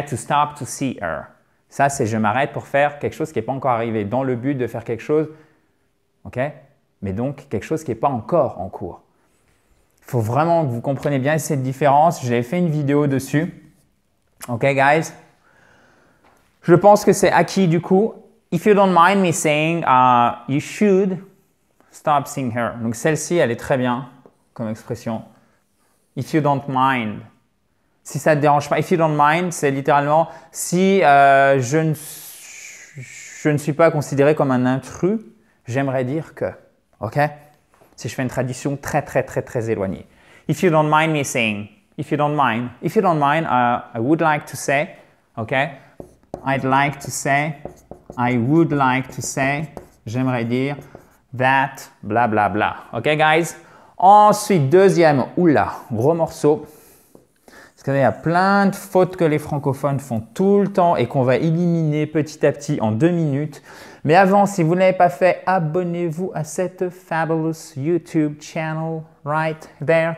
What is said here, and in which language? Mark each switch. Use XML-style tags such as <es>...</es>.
<en>To stop to see her.</en> <fr>Ça, c'est je m'arrête pour faire quelque chose qui n'est pas encore arrivé dans le but de faire quelque chose. Ok? Mais donc, quelque chose qui n'est pas encore en cours. Il faut vraiment que vous compreniez bien cette différence. J'avais fait une vidéo dessus.</fr> <en>Ok, guys?</en> <fr>Je pense que c'est acquis du coup.</fr> <en>If you don't mind me saying, you should stop seeing her.</en> <fr>Donc, celle-ci, elle est très bien comme expression.</fr> <en>If you don't mind.</en> <fr>Si ça ne te dérange pas.</fr> <en>If you don't mind,</en> <fr>c'est littéralement si je ne suis pas considéré comme un intrus, j'aimerais dire que. Ok? Si je fais une traduction très éloignée.</fr> <en>If you don't mind me saying, if you don't mind, I would like to say, ok? I'd like to say, I would like to say,</en> <fr>j'aimerais dire</fr> <en>that, bla bla bla. Ok, guys?</en> <fr>Ensuite, deuxième, oula, gros morceau. Parce qu'il y a plein de fautes que les francophones font tout le temps et qu'on va éliminer petit à petit en 2 minutes. Mais avant, si vous ne l'avez pas fait, abonnez-vous à cette</fr> <en>fabulous YouTube channel right there.</en>